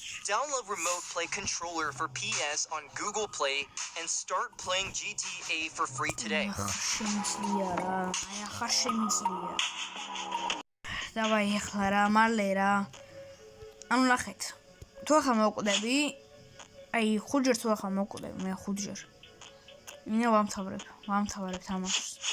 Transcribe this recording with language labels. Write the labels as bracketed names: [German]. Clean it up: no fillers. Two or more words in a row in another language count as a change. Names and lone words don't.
[English] Download Remote Play Controller for PS on Google Play and start playing GTA for free today. [Georgian] შემიძლია რა. აი ახლა შემიძლია. დავაი ახლა რა, მალე რა. ანუ ნახეთ. თუ ახლა მოვკვდები, აი 5 ჯერ თუ ახლა მოვკვდები, მე 5 ჯერ. მინდა ვამთავრებ თამაშს.